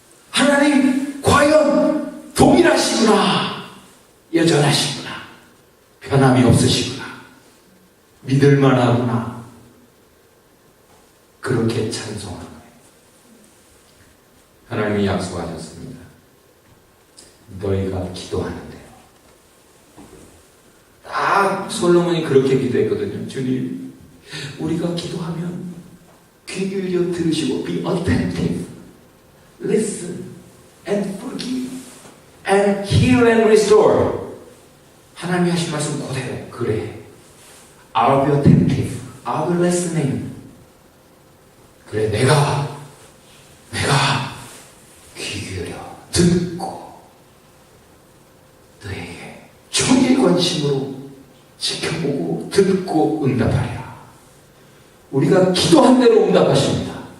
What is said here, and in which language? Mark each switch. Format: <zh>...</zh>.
<ko>하나님 과연 동일하시구나, 여전하시구나, 변함이 없으시구나, 믿을만하구나, 그렇게 찬송하는 거예요. 하나님이 약속하셨습니다. 너희가 기도하는데요. 딱 솔로몬이 그렇게 기도했거든요. 주님, 우리가 기도하면 귀 기울여 들으시고</ko> <en>be attentive, listen and forgive and heal and restore.</en> <ko>하나님이 하신 말씀 그대로, 그래,</ko> <en>I'll be attentive, I'll be listening.</en> <ko>그래, 내가 귀 기울여 듣고 너에게 종일 관심으로 지켜보고 듣고 응답하리라. 우리가 기도한 대로 응답하십니다.</ko>